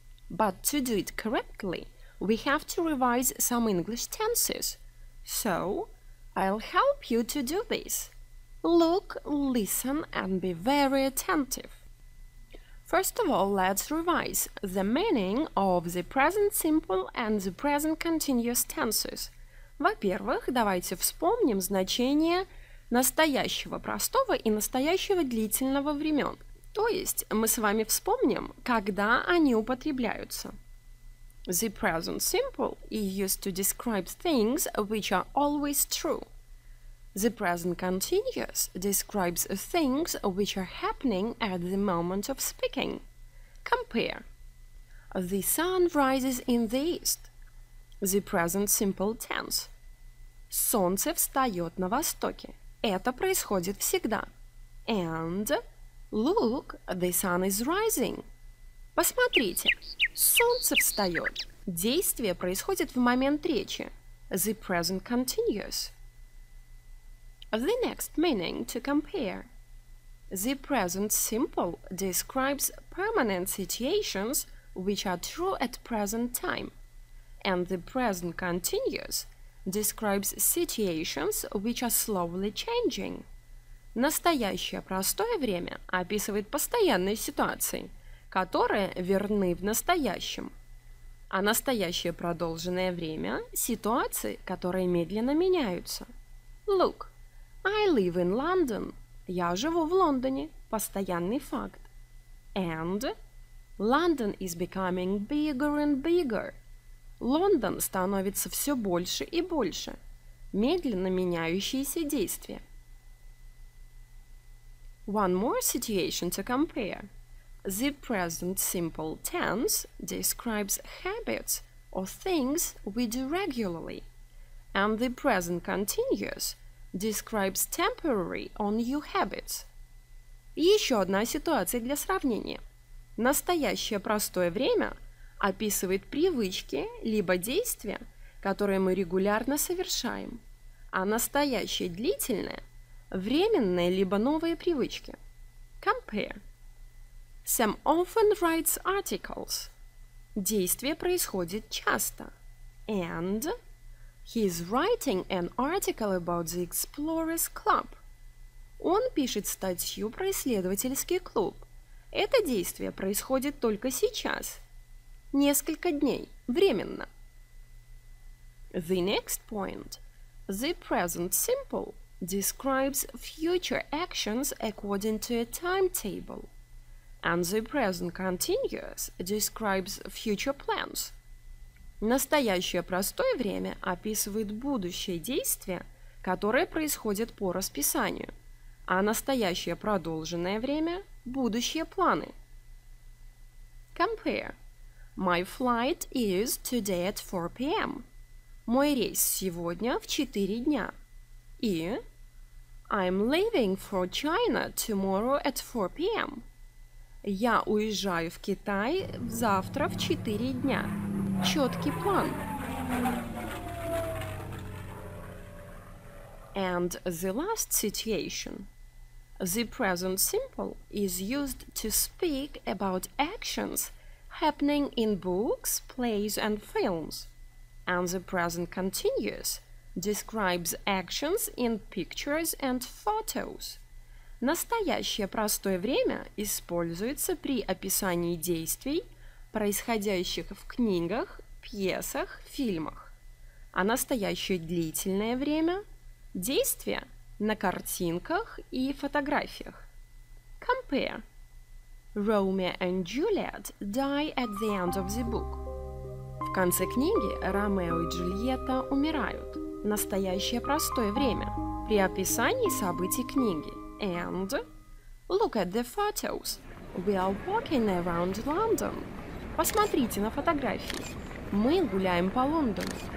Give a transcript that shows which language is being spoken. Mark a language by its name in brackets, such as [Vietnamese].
[English] But to do it correctly, we have to revise some English tenses. So, I'll help you to do this. Look, listen, and be very attentive. First of all, let's revise the meaning of the present simple and the present continuous tenses. [Russian] Во-первых, давайте вспомним значение настоящего простого и настоящего длительного времен. То есть мы с вами вспомним, когда они употребляются. [English] The present simple is used to describe things which are always true. The present continuous describes things which are happening at the moment of speaking. Compare. The sun rises in the east. The present simple tense. [Russian] Солнце встает на востоке. Это происходит всегда. [English] And look, the sun is rising. [Russian] Посмотрите, солнце встает. Действие происходит в момент речи. [English] The present continuous. The next meaning to compare. The present simple describes permanent situations which are true at present time, and the present continuous describes situations which are slowly changing. [Russian] Настоящее простое время описывает постоянные ситуации, которые верны в настоящем, а настоящее продолженное время – ситуации, которые медленно меняются. [English] Look, I live in London. [Russian] Я живу в Лондоне. Постоянный факт. [English] And London is becoming bigger and bigger. [Russian] Лондон становится все больше и больше. Медленно меняющиеся действия. [English] One more situation to compare. The present simple tense describes habits or things we do regularly, and the present continuous describes temporary or new habits. [Russian] Еще одна ситуация для сравнения. Настоящее простое время описывает привычки либо действия, которые мы регулярно совершаем, а настоящее длительное – временные либо новые привычки. [English] Compare. Sam often writes articles. [Russian] Действие происходит часто. [English] And he is writing an article about the Explorers Club. [Russian] Он пишет статью про исследовательский клуб. Это действие происходит только сейчас. Несколько дней. Временно. [English] The next point. The present simple describes future actions according to a timetable. And the present continuous describes future plans. [Russian] Настоящее простое время описывает будущее действия, которые происходят по расписанию, а настоящее продолженное время – будущие планы. [English] Compare. My flight is today at 4 p.m. [Russian] Мой рейс сегодня в 4 дня. [English] И I'm leaving for China tomorrow at 4 p.m. [Russian] Я уезжаю в Китай завтра в 4 дня. Четкий план. [English] And the last situation. The present simple is used to speak about actions happening in books, plays, and films. And the present continuous describes actions in pictures and photos. [Russian] Настоящее простое время используется при описании действий, происходящих в книгах, пьесах, фильмах, а настоящее длительное время – действия на картинках и фотографиях. [English] Compare. Romeo and Juliet die at the end of the book. [Russian] В конце книги Ромео и Джульетта умирают. Настоящее простое время при описании событий книги. [English] And look at the photos. We are walking around London. [Russian] Посмотрите на фотографии. Мы гуляем по Лондону.